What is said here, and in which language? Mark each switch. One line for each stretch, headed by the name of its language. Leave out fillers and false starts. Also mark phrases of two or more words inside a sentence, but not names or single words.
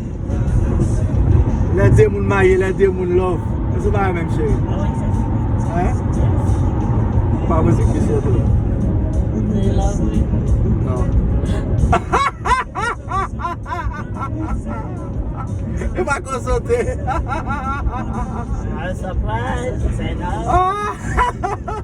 Haitian Creole: La de moun maye, la de moun love. E se pa yon menm chéri? Hein? Pa mouzik ki soto?
English: They love me.
Haitian Creole: Non. E pa kon sote?
English: I was surprised. I said no. Ah!